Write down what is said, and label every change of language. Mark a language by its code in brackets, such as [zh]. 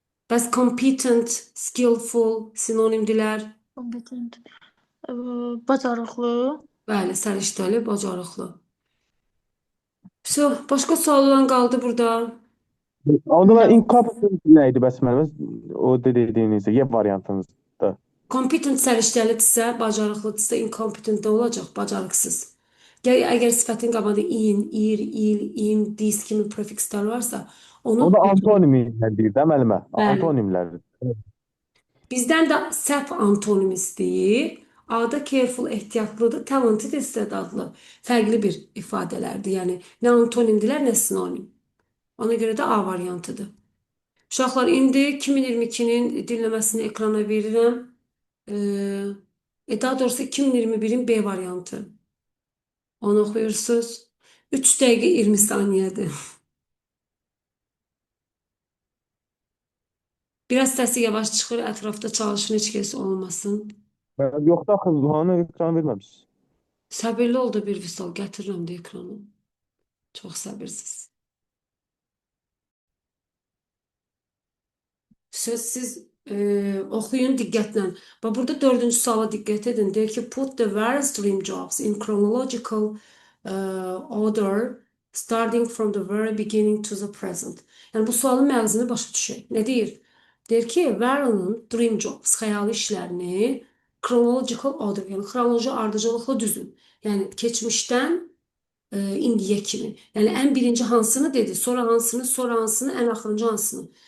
[az] Bəs competent, skillful sinonimdilər. Competent. Bacarıqlı. Bəli, səriştəli, bacarıqlı. Başqa sual olan qaldı burada. Onda mən incompetent nə idi bəs müəllimə? O dediyinizdə, Y variantınızda. Competent səriştəlidirsə, bacarıqlıdırsa, incompetent nə olacaq? Bacarıqsız. Əgər sifətin qabağında in, ir, il, im, dis kimi prefikslər varsa, onu O da antonimlə deyir də müəllimə. Bəli. Antonimlərdir. bizdən də səhv antonim istəyir. A-da careful ehtiyatlıdır, talented istedadlı. Fərqli bir ifadələrdir. Yəni nə antonimdilər, nə sinonim. Ona görə də A variantıdır. Uşaqlar, indi 2022-nin dinləməsini ekrana verirəm. Daha doğrusu 2021-in B variantı. Onu oxuyursunuz. 3 dəqiqə 20 saniyədir. Biraz səsi yavaş çıxır, ətrafda çalışın, heç kəs olmasın. Yox da axı onu ekran verməmişsiniz. Səbirli ol da bir Vüsal, gətirirəm də ekranı. Çox səbirsiz. Siz oxuyun diqqətlə. Bax, burada 4-cü suala diqqət edin. [en] Deyir ki, put the various dream jobs in chronological order starting from the very beginning to the present. [az] Yəni, bu sualın məğzini başa düşək. Nə deyir? Deyir ki, Warren'ın [en] dream jobs, [az] xəyali işlərini [en] chronological order, [az] yəni xronoloji ardıcılıqla düzün. Yəni, keçmişdən indiyə kimi. Yəni ən birinci hansını dedi, sonra hansını, sonra hansını, ən axırıncı hansını.